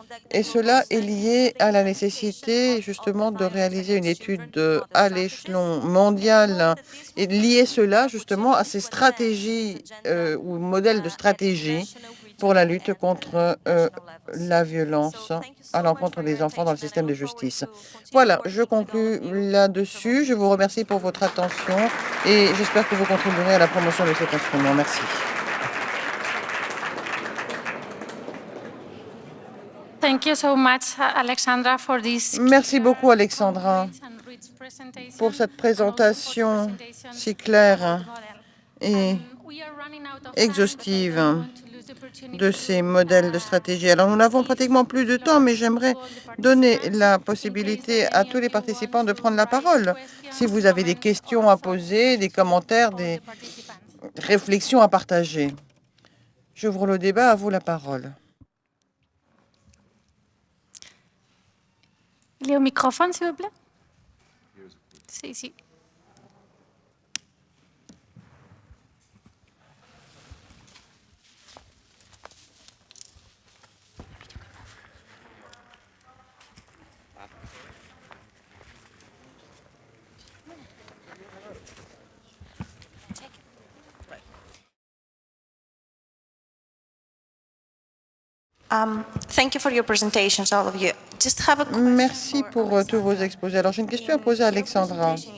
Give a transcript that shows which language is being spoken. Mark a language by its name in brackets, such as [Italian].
[French] Et cela est lié à la nécessité justement de réaliser une étude à l'échelon mondial et lier cela justement à ces stratégies ou modèles de stratégie pour la lutte contre la violence à l'encontre des enfants dans le système de justice. Voilà, je conclus là-dessus. Je vous remercie pour votre attention et j'espère que vous contribuerez à la promotion de cet instrument. Merci. [English] Thank you so much, Alexandra, for this. [French] Merci beaucoup, Alexandra, pour cette présentation si claire et exhaustive de ces modèles de stratégie. Alors, nous n'avons pratiquement plus de temps, mais j'aimerais donner la possibilité à tous les participants de prendre la parole. Si vous avez des questions à poser, des commentaires, des réflexions à partager. J'ouvre le débat, à vous la parole. Il y a un microphone, s'il vous plaît. C'est ici. [English] Thank you for your presentations, all of you. Just have a [French] Merci pour tous vos exposés. Alors, j'ai une question à poser à Alexandra.